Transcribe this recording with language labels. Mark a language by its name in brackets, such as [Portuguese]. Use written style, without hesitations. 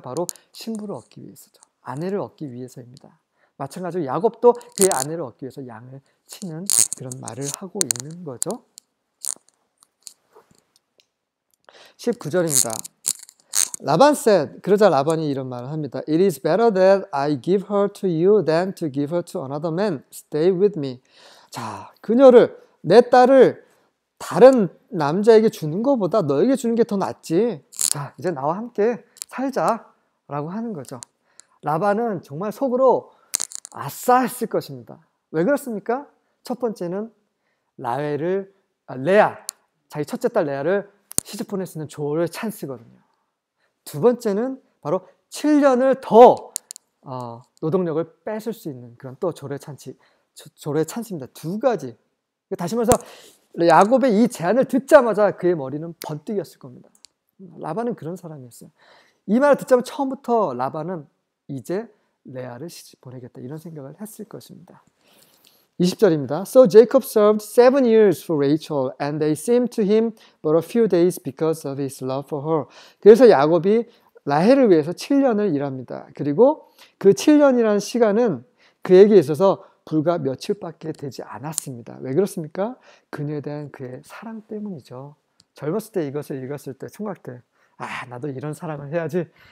[Korean] 바로 신부를 얻기 위해서죠. 아내를 얻기 위해서입니다. 마찬가지로 야곱도 그의 아내를 얻기 위해서 양을 치는 그런 말을 하고 있는 거죠. 19절입니다. 라반 [English] said, [Korean] 그러자 라반이 이런 말을 합니다. [English] It is better that I give her to you than to give her to another man. Stay with me. [Korean] 자, 그녀를, 내 딸을 다른 남자에게 주는 것보다 너에게 주는 게 더 낫지. 자, 이제 나와 함께 살자라고 하는 거죠. 라반은 정말 속으로 아싸 했을 것입니다. 왜 그렇습니까? 첫 번째는 레아, 자기 첫째 딸 레아를 시집 보낼 수 있는 조의 찬스거든요. 두 번째는 바로 7년을 더 노동력을 뺏을 수 있는 그런 또 조례 찬스입니다. 두 가지. 다시 말해서 야곱의 이 제안을 듣자마자 그의 머리는 번뜩였을 겁니다. 라반은 그런 사람이었어요. 이 말을 듣자마자 처음부터 라반은 이제 레아를 시집 보내겠다 이런 생각을 했을 것입니다. 20절입니다. [English] So Jacob served 7 years for Rachel, and they seemed to him but a few days because of his love for her. [Korean] 그래서 야곱이 라헬을 위해서 7년을 일합니다. 그리고 그 7년이라는 시간은 그에게 있어서 불과 며칠밖에 되지 않았습니다. 왜 그렇습니까? 그녀에 대한 그의 사랑 때문이죠. 젊었을 때 이것을 읽었을 때 총각 때 나도 이런 사랑을 해야지.